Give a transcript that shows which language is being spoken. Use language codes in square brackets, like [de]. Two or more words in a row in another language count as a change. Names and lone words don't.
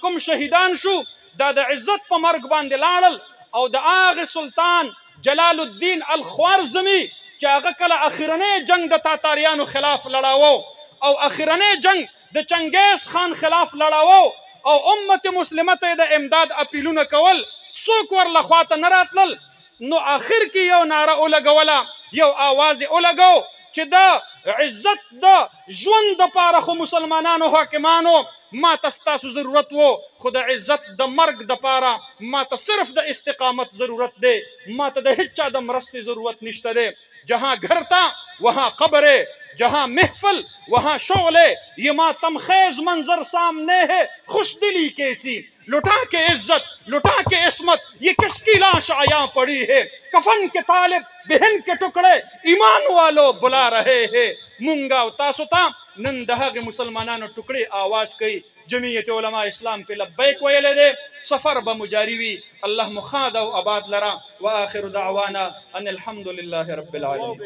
[ps] کوم شهیدان شو دا د عزت په مرګ باندې لاړل او د هغې سلطان جلال الدین الخوارزمي چې هغه کله اخرنی جنگ د تاتاریانو خلاف لړاوه او اخرنی جنگ د چنګیز خان خلاف لړاوه او امت مسلمه ته د امداد اپیلونه کول څوک ورله خواته نه راتلل نو آخر کې یو ناره ولګوله یو آواز یې ولګو چې دا عزت د ژوند د پاره خو مسلمانانو حاکمانو ما تستاسو ضرورت وو، خو د عزت د مرګ د پاره ما ته صرف د استقامت ضرورت دی، ما ته د هیڅ چا د مرستې ضرورت نشته دی. [ur] جہاں گھر تھا وہاں قبر ہے، جہاں محفل وہاں شغل ہے، یہ ماتم خیز منظر سامنے ہے، خوش دلی کیسی لٹا کے عزت لٹا کے عصمت، یہ کس کی لاش عیاں پڑی ہے، کفن کے طالب بہن کے ٹکڑے ایمان والو بلا رہے ہیں. [ps] مونگا و تاسو تا نن د هغې مسلمانانو ټکړې آواز کوي. جمعیت علماء اسلام په لبیک ویلې دی، سفر به مجاري وي. الله مخاد او آباد لرا. [ar] واخر دعوانا ان الحمد لله رب العالمين.